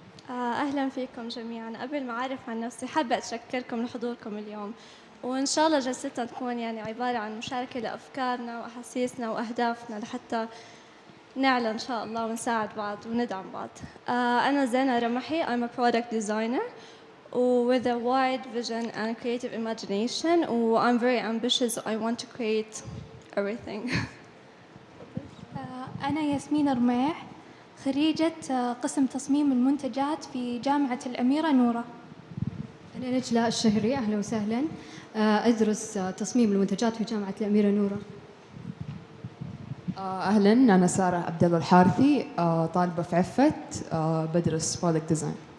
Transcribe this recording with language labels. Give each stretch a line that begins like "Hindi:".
Arabic: أهلا فيكم جميعا. قبل ما أعرف عن نفسي حابة أتشكركم لحضوركم اليوم، وإن شاء الله جلستنا تكون يعني عبارة عن مشاركة لأفكارنا وأحاسيسنا وأهدافنا لحتى نعلى إن شاء الله ونساعد بعض وندعم بعض. أنا زينة رمحي.
English: I'm a product designer with a wide vision and creative imagination. I'm very ambitious. I want to create everything.
Arabic: أنا ياسمين رميح، خريجة قسم تصميم المنتجات في جامعة الأميرة نورة. أنا نجلاء الشهري، أهلا وسهلا، أدرس تصميم المنتجات في جامعة الأميرة نورة. أهلا، أنا سارة عبد الله الحارثي، طالبة في عفة، بدرس برودكت ديزاين.